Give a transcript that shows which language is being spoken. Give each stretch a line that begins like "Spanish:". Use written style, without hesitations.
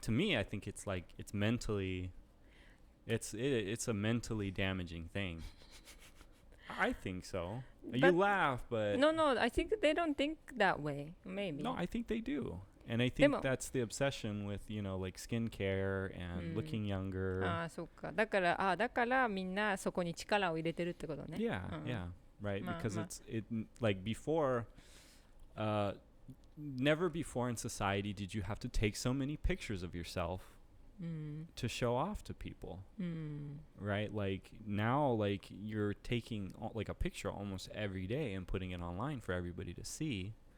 English: to me, I think it's like it's mentally, it's a mentally damaging thing. I think so. You But- laugh, but No, I think they don't think that way. Maybe. no, I think they do. And I think
Japanese: でも、
English: that's the obsession with, like skincare and looking younger.
Japanese: ああ、そっか。だからみんなそこに力を入れてるってことね。
English: Yeah,
Japanese: うん、
English: yeah, right. Ma- Because ma- like before, never before in society did you have to take so many pictures of yourself
Japanese: うん、
English: to show off to people,
Japanese: うん、
English: right? Like now, like you're taking like a picture almost every day and putting it online for everybody to see.